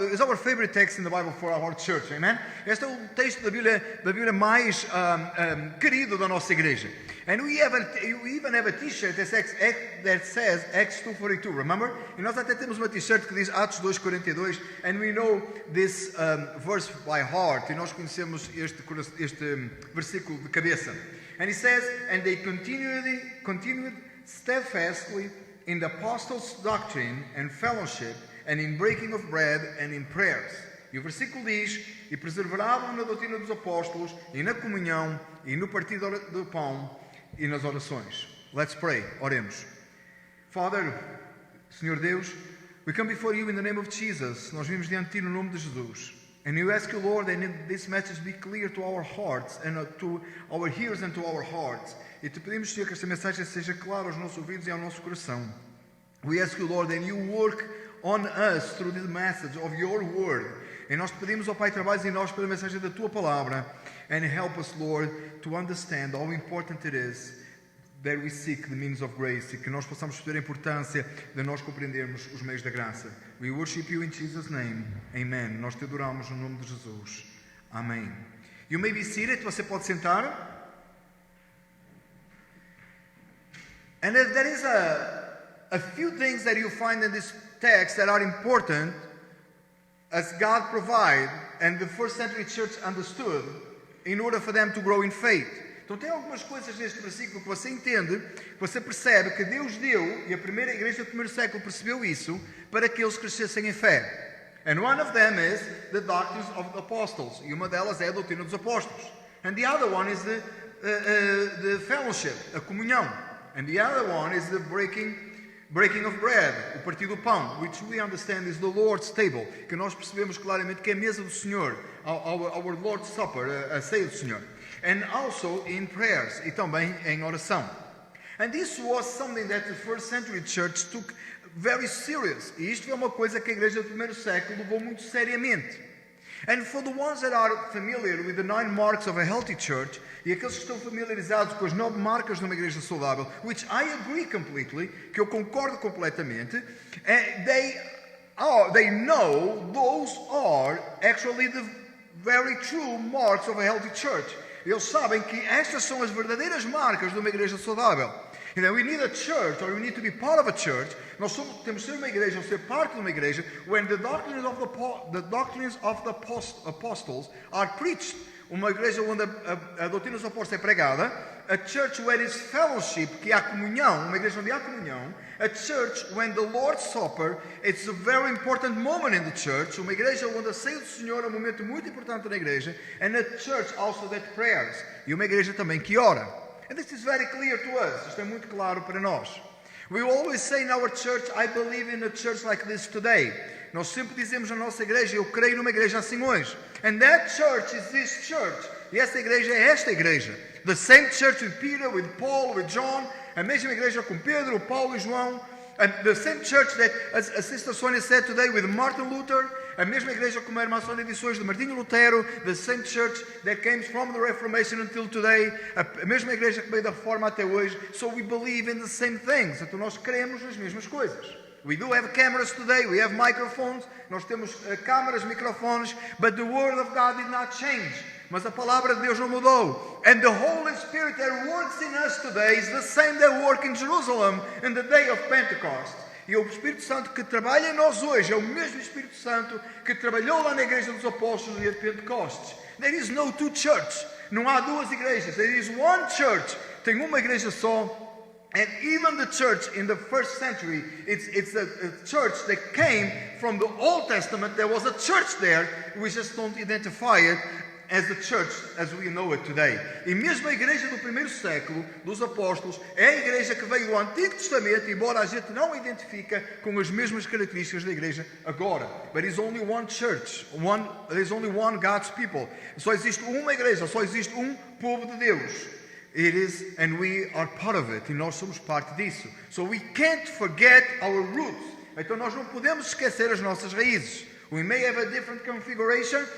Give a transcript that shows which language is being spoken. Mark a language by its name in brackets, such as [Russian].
[English] It's our favorite text in the Bible for our church. Amen. [Portuguese] Este é o texto da Bíblia mais querido da nossa igreja. [English] And we even have a T-shirt that says Acts 2:42. Remember? [Portuguese] E nós até temos uma T-shirt que diz Atos 2:42. [English] And we know this verse by heart. [Portuguese] E nós conhecemos este versículo de cabeça. [English] And he says, and they continued steadfastly in the apostles' doctrine and fellowship, and in breaking of bread and in prayers. [Portuguese] E o versículo diz: e perseveravam na doutrina dos apóstolos, e na comunhão, e no partir do pão, e nas orações. [English] Let's pray. [Portuguese] Oremos. [English] Father, [Portuguese] Senhor Deus, [English] we come before you in the name of Jesus. [Portuguese] Nós vimos diante de ti no nome de Jesus. [English] And we ask you, Lord, that this message be clear to our hearts, and to our ears and to our hearts. [Portuguese] E te pedimos, Senhor, que esta mensagem seja clara aos nossos ouvidos e ao nosso coração. [English] We ask you, Lord, that you work on us through the message of your word. [Portuguese] E nós te pedimos, ó Pai, trabalhes em nós pela mensagem da tua palavra. [English] And help us, Lord, to understand how important it is that we seek the means of grace. [Portuguese] E que nós possamos perceber a importância de nós compreendermos os meios da graça. [English] We worship you in Jesus' name. Amen. [Portuguese] Nós te adoramos no nome de Jesus. [English] Amém. You may be seated. [Portuguese] Você pode sentar. [English] And there is a few things that you find in this text that are important as God provided and the first century church understood in order for them to grow in faith. [Portuguese] Então tem algumas coisas neste versículo que você entende, que você percebe que Deus deu, e a primeira igreja do primeiro século percebeu isso, para que eles crescessem em fé. [English] And one of them is the doctrines of the apostles. [Portuguese] E uma delas é a doutrina dos apóstolos. [English] And the other one is the fellowship, [Portuguese] a comunhão. [English] And the other one is the breaking of bread, [Portuguese] o partir do pão, [English] which we understand is the Lord's table, [Portuguese] que nós percebemos claramente que é a mesa do Senhor, [English] our Lord's Supper, [Portuguese] a ceia do Senhor. [English] And also in prayers, [Portuguese] e também em oração. [English] And this was something that the first century church took very serious. [Portuguese] E isto é uma coisa que a igreja do primeiro século levou muito seriamente. [English] And for the ones that are familiar with the 9 marks of a healthy church, [Portuguese] e aqueles que estão familiarizados com as 9 marcas de uma igreja saudável, [English] which I agree completely, [Portuguese] que eu concordo completamente, [English] they know those are actually the very true marks of a healthy church. [Portuguese] Eles sabem que estas são as verdadeiras marcas de uma igreja saudável. [English] And then we need a church, or we need to be part of a church. [Portuguese] Nós temos que ser uma igreja, ou ser parte de uma igreja, [English] when the doctrines of the apostles are preached. [Portuguese] Uma igreja onde a doutrina dos apóstolos é pregada. [English] A church where is fellowship, [Portuguese] que há comunhão, uma igreja onde há comunhão. [English] A church when the Lord's Supper, it's a very important moment in the church. [Portuguese] Uma igreja onde a ceia do Senhor é um momento muito importante na igreja. [English] And a church also that prayers. [Portuguese] E uma igreja também que ora. [English] And this is very clear to us. [Portuguese] Isto é muito claro para nós. [English] We always say in our church, I believe in a church like this today. [Portuguese] Nós sempre dizemos na nossa igreja, eu creio numa igreja assim hoje. [English] And that church is this church. [Portuguese] E essa igreja é esta igreja. [English] The same church with Peter, with Paul, with John. [Portuguese] A mesma igreja com Pedro, Paulo e João. [English] And the same church that, as Sister Sonia said today, with Martin Luther. [Portuguese] A mesma igreja como a irmã Sónia disse hoje de Martinho Lutero, [English] the same church that came from the Reformation until today, [Portuguese] a mesma igreja que veio da Reforma até hoje. [English] So we believe in the same things. [Portuguese] Então nós cremos nas mesmas coisas. [English] We do have cameras today, we have microphones, [Portuguese] nós temos câmaras, microfones, [English] but the word of God did not change. [Portuguese] Mas a palavra de Deus não mudou. [English] And the Holy Spirit that works in us today is the same that worked in Jerusalem in the day of Pentecost. [Portuguese] E o Espírito Santo que trabalha em nós hoje é o mesmo Espírito Santo que trabalhou lá na igreja dos apóstolos no dia de Pentecostes. [English] There is no two church. [Portuguese] Não há duas igrejas. [English] There is one church. [Portuguese] Tem uma igreja só. [English] And even the church in the first century, it's a church that came from the Old Testament. There was a church there. We just don't identify it as the church as we know it today. [Portuguese] E mesmo a igreja do primeiro século, dos apóstolos, é a igreja que veio do Antigo Testamento, embora a gente não a identifica com as mesmas características da igreja agora. [English] But it's only one church. There's only one God's people. [Portuguese] Só existe uma igreja, só existe povo de Deus. [English] It is, and we are part of it. [Portuguese] E nós somos parte disso. [English] So we can't forget our roots. [Portuguese] Então nós não podemos esquecer as nossas raízes. [English] We may have a different configuration.